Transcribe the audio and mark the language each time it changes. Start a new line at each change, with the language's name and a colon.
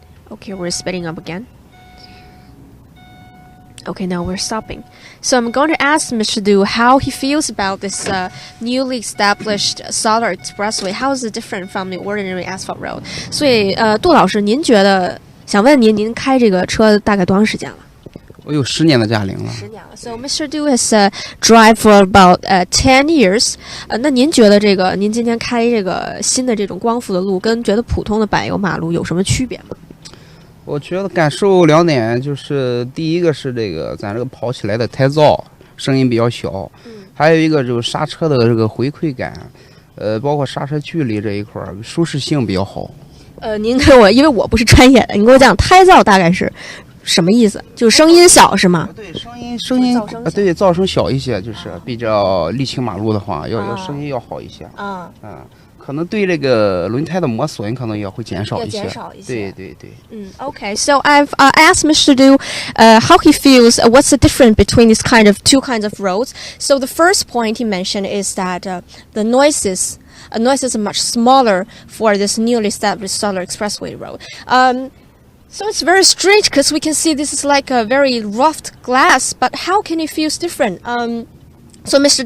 English: Okay, we're speeding up again. Okay, now we're stopping. So I'm going to ask Mr. Du how he feels about this newly established solar expressway. How is it different from the ordinary asphalt road?
Chinese: 所以杜老师，您觉得想问您，您开这个车大概多长时间了？我有10年的驾龄了。 10年了。
English: So Mr. Du has drive for about 10 years.
Chinese: 那您觉得这个您今天开这个新的这种光伏的路，跟觉得普通的柏油马路有什么区别吗？我觉得感受2点，就是第一个是这个咱这个跑起来的太燥，声音比较小，还有一个就是刹车的这个回馈感，包括刹车距离这一块儿舒适性比较好。您给我，因为我不是专业的，你给我讲胎噪大概是什么意思？就是声音小是吗？对，声音对，噪声小一些，就是比较沥青马路的话，要声音要好一些。可能对这个轮胎的磨损可能也会减少一些。对。
English: Okay. So I've asked Mr. Du how he feels. What's the difference between these two kinds of roads? So the first point he mentioned is that the noises are much smaller for this newly established solar expressway road. So it's very strange because we can see this is like a very rough glass, but how can it feel different? So Mr.